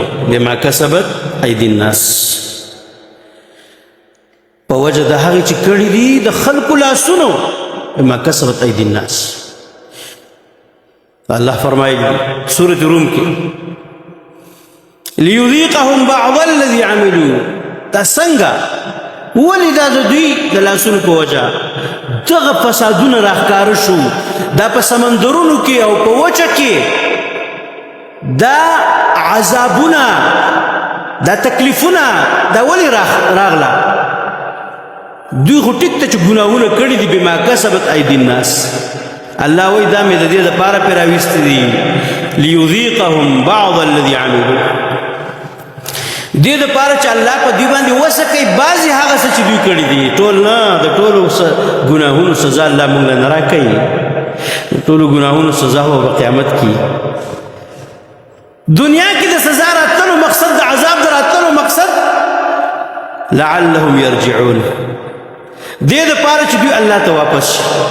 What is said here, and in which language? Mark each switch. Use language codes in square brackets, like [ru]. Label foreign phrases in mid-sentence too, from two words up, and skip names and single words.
[ar] بما کسبت ایدي الناس، [ps] په وجه د هغې چې کړي دي د خلکو لاسونو. [ar] بما کسبت ایدي الناس. [ps] الله فرمایي سورة روم کې: [ar] لیذیقهم بعض الذي عملوا. [ps] دا څنګه؟ ولې دا د دوی د لاسونو په وجه دغه فسادونه راښکاره شو؟ دا په سمندرونو کې او په وچه کې دا عذابنا دا تکلیفنا دا ولی راغلا دوی خو ټیک ته چې ګناهونه کړي دي بما [ar] کسبت ایدی الناس [ps] الله وی دا مې د دې دپاره پرې راویستي دي [ar] لیذیقهم بعض الذي عملوا [ps] دې دپاره چې الله په دوی باندې وسه کوي بعضې هغه څه چې دوی کړي دي ټول نه د ټولو ګناهونو سزا الله موږ له نه راکوي د ټولو ګناهونو سزا به په قیامت کې دنیا کې د سزا راتلو مقصد د عذاب د راتلو مقصد [ar] لعلهم یرجعون [ps] دې دپاره چې دوی الله ته واپس شي